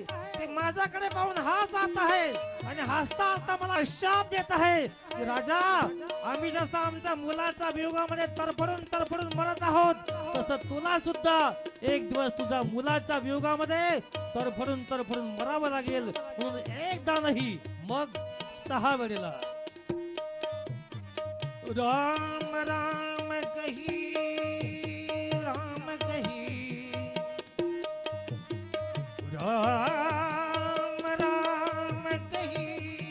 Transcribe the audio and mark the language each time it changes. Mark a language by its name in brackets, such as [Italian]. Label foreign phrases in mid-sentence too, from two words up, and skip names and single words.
[Marathi] ते माझ्याकडे पाहून हसत आहे आणि हसता हसता मला शाप देत आहे की राजा, आम्ही जसं आमच्या मुलाच्या वियोगामध्ये तरफडून मरत आहोत, तसं तुला सुद्धा एक दिवस तुझ्या मुलाच्या वियोगामध्ये तरफडून मरावं लागेल. म्हणून एकदा नाही मग 6 वेळेला राम राम कही, राम कही, राम राम कही,